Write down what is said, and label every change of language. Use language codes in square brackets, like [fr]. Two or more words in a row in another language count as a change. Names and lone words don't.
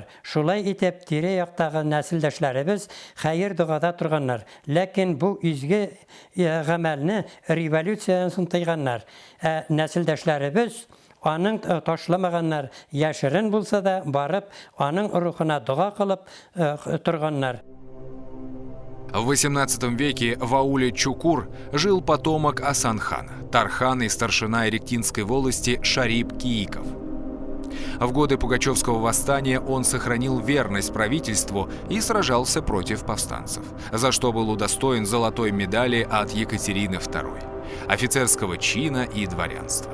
[tt] Шулай итеп, тирә-яктагы нәселдәшләребез хәер дугада торганнар. Ләкин бу изге гамәлне революциядан соң тыйганнар. Нәселдәшләребез аның ташламаганнар, яшерен булса да барып, аның рухына дуга кылып торганнар. [ru] В XVIII веке в ауле Чукур жил потомок Асан-хана, Тархан и старшина Иректинской волости Шарип Кииков. В годы Пугачевского восстания он сохранил верность правительству и сражался против повстанцев, за что был удостоен золотой медали от Екатерины II, офицерского чина и дворянства.